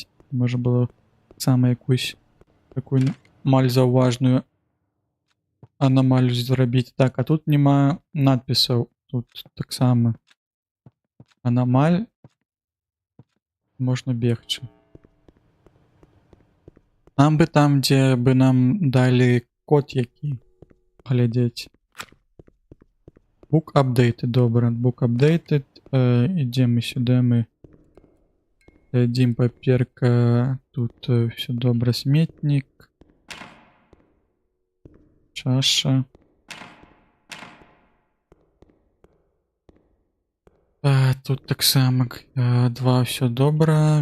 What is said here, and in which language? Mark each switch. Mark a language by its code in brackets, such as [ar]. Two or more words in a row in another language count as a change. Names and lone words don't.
[be] Можа было сама якусь такую маль заўважную анамалію зрабіць. Так, а тут няма надпісаў. Тут таксама анамаль. Можна бегчы. Нам бы там, дзе бы нам далі код які глядзець. [en] Book updated, добра. Book updated. [be] Ідзем мы сюда, мы глядзім паперка. Тут все добра. Сметнік. Чаша. Тут таксама 2 все добра.